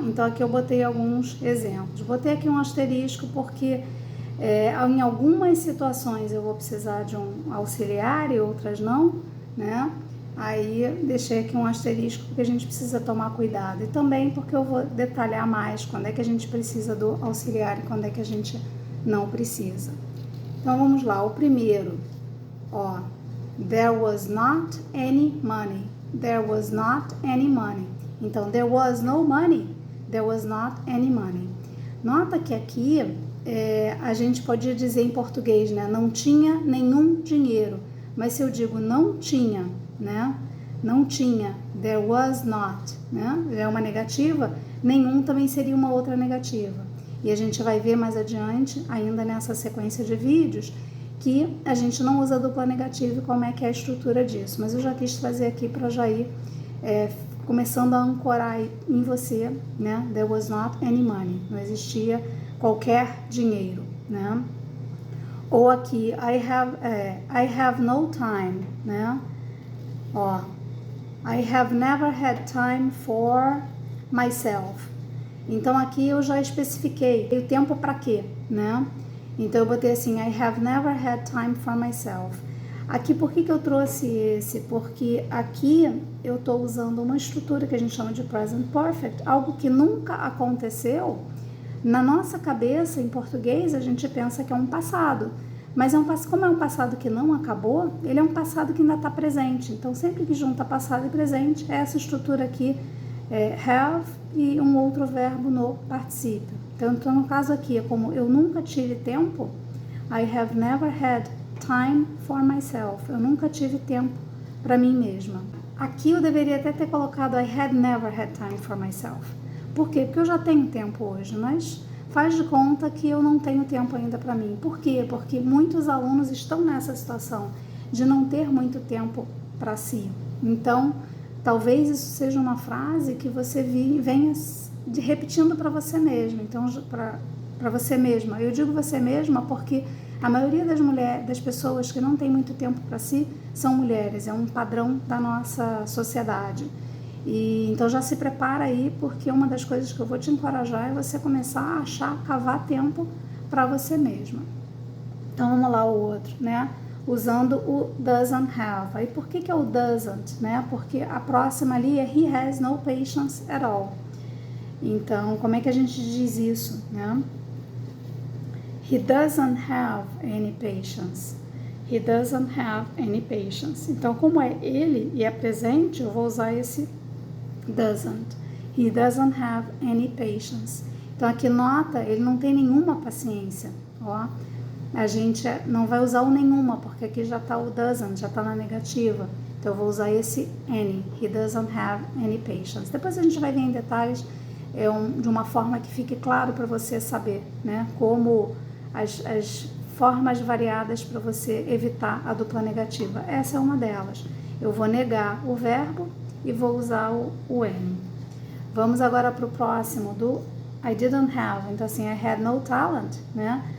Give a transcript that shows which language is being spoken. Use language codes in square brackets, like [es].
[pt] Então, aqui eu botei alguns exemplos. Botei aqui um asterisco porque em algumas situações eu vou precisar de um auxiliar e outras não, né? Aí, deixei aqui um asterisco porque a gente precisa tomar cuidado. E também porque eu vou detalhar mais quando é que a gente precisa do auxiliar e quando é que a gente não precisa. Então, vamos lá. O primeiro, [en] there was not any money. There was not any money. [pt] Então, [en] there was no money. There was not any money. [pt] Nota que aqui a gente pode dizer em português, né? Não tinha nenhum dinheiro. Mas se eu digo não tinha, né? Não tinha, [en] there was not, [pt] né? É uma negativa, nenhum também seria uma outra negativa. E a gente vai ver mais adiante, ainda nessa sequência de vídeos, que a gente não usa dupla negativa e como é que é a estrutura disso. Mas eu já quis trazer aqui para já ir começando a ancorar em você, né? [en] There was not any money. [pt] Não existia qualquer dinheiro, né? Ou aqui, [en] I have no time, né? Ó, I have never had time for myself. [pt] Então aqui eu já especifiquei o tempo para quê, né? Então eu botei assim, [en] I have never had time for myself. [pt] Aqui, por que eu trouxe esse? Porque aqui eu estou usando uma estrutura que a gente chama de present perfect, algo que nunca aconteceu. Na nossa cabeça, em português, a gente pensa que é um passado. Mas como é um passado que não acabou, ele é um passado que ainda está presente. Então, sempre que junta passado e presente, é essa estrutura aqui, have e um outro verbo no particípio. Então, no caso aqui, é como eu nunca tive tempo, [en] I have never had time for myself. [pt] Eu nunca tive tempo para mim mesma. Aqui eu deveria até ter colocado [en] I had never had time for myself. [pt] Por quê? Porque eu já tenho tempo hoje, mas faz de conta que eu não tenho tempo ainda para mim. Por quê? Porque muitos alunos estão nessa situação de não ter muito tempo para si. Então, talvez isso seja uma frase que você venha repetindo para você mesma. Então, para você mesma. Eu digo você mesma porque a maioria das pessoas que não tem muito tempo para si são mulheres. É um padrão da nossa sociedade. E então já se prepara aí, porque uma das coisas que eu vou te encorajar é você começar a cavar tempo para você mesma. Então vamos lá o outro, né? Usando o doesn't have. Aí por que é o doesn't, né? Porque a próxima ali é [en] he has no patience at all. [pt] Então, como é que a gente diz isso, né? [en] He doesn't have any patience. He doesn't have any patience. [pt] Então, como é ele e é presente, eu vou usar esse doesn't. [en] He doesn't have any patience. [pt] Então, aqui nota, ele não tem nenhuma paciência. Ó, a gente não vai usar o nenhuma, porque aqui já está o doesn't, já está na negativa. Então, eu vou usar esse any. [en] He doesn't have any patience. [pt] Depois a gente vai ver em detalhes de uma forma que fique claro para você saber, né? Como as formas variadas para você evitar a dupla negativa. Essa é uma delas. Eu vou negar o verbo e vou usar o any. Vamos agora para o próximo, do I didn't have. Então, assim, [en] I had no talent, né?